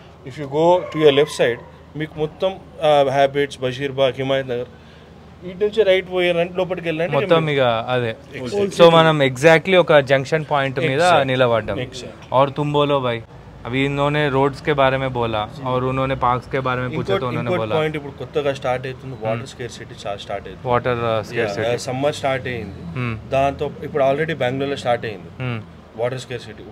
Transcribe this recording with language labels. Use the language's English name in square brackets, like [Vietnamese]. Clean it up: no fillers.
[English] if you go to your left side [Telugu] మీకు మొత్తం habits, Basheerbagh, Himayat Nagar ఇటు నుంచి రైట్ పోయారంటే లోపలికి వెళ్ళండి మొత్తం ఇక అదే. సో మనం ఎగ్జాక్ట్లీ ఒక జంక్షన్ పాయింట్ మీద నిలబడ్డాం. [Hindi] और तुम बोलो भाई, अभी इन्होंने रोड्स के बारे में बोला और उन्होंने पार्क्स के बारे में पूछा तो उन्होंने बोला [Telugu] పాయింట్ ఇప్పుడు కొత్తగా స్టార్ట్ అవుతుంది వాటర్ స్కేర్సిటీ స్టార్ట్ అవుతుంది. [English] water scarcity [Telugu] సమ్మర్ స్టార్ట్ అయింది, దాంతో ఇప్పుడు ఆల్రెడీ బెంగళూరులో స్టార్ట్ అయింది వాటర్ స్కేర్సిటీ.